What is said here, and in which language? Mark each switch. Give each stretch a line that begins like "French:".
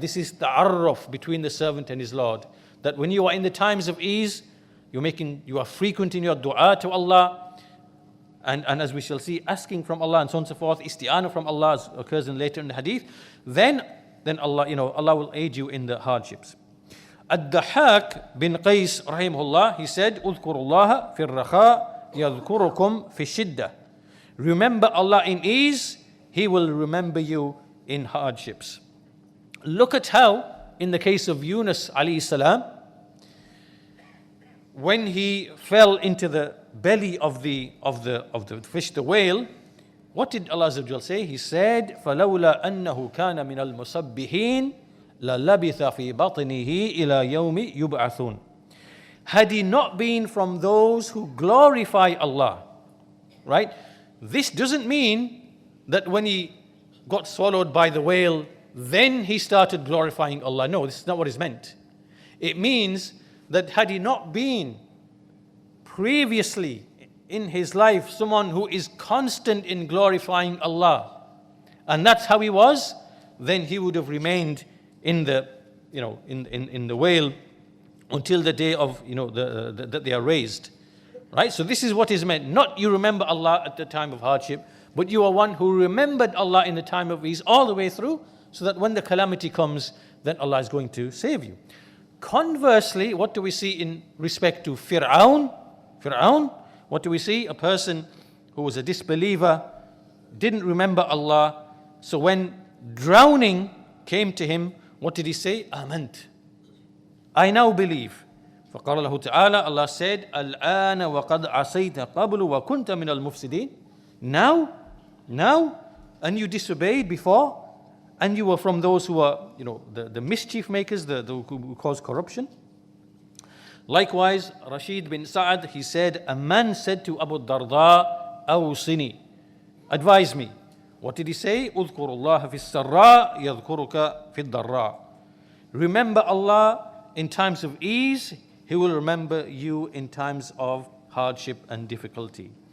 English: This is the ta'arruf between the servant and his Lord. That when you are in the times of ease, you are frequent in your dua to Allah, and as we shall see, asking from Allah and so on and so forth, isti'anah from Allah, as occurs later in the hadith, then Allah, Allah will aid you in the hardships. Ad-Dahhak bin Qais rahimahullah, he said,
Arabic: اذكروا الله في الرخاء يذكركم في الشدة.
English: Remember Allah in ease, He will remember you in hardships. Look at how, in the case of Yunus alayhi salam, when he fell into the belly of the fish, the whale, what did Allah Azza wa Jal say? He said,
Arabic: فَلَوْلَا أَنَّهُ كَانَ مِنَ الْمُسَبِّحِينَ لَلَبِثَ فِي بَطْنِهِ إِلَى يَوْمِ يُبْعَثُونَ.
English: Had he not been from those who glorify Allah, right? This doesn't mean that when he got swallowed by the whale, then he started glorifying Allah. No, this is not what is meant. It means that had he not been previously in his life someone who is constant in glorifying Allah, and that's how he was, then he would have remained in the in the whale until the day of that they are raised. Right? So this is what is meant. Not you remember Allah at the time of hardship, but you are one who remembered Allah in the time of ease all the way through, so that when the calamity comes, then Allah is going to save you. Conversely, what do we see in respect to Fir'aun? What do we see? A person who was a disbeliever, didn't remember Allah, so when drowning came to him, what did he say? Amant. I now believe.
Arabic: فقال له تعالى,
English: Allah said,
Arabic: الآن وقد عصيت قبل وكنت من المفسدين. Now,
English: now, and you disobeyed before, and you were from those who are, the mischief makers, who cause corruption. Likewise, Rashid bin Sa'ad, he said, a man said to Abu Darda, Awsini, advise me. What did he say?
Arabic: اذكر الله في السراء يذكرك في الضراء.
English: Remember Allah in times of ease, He will remember you in times of hardship and difficulty.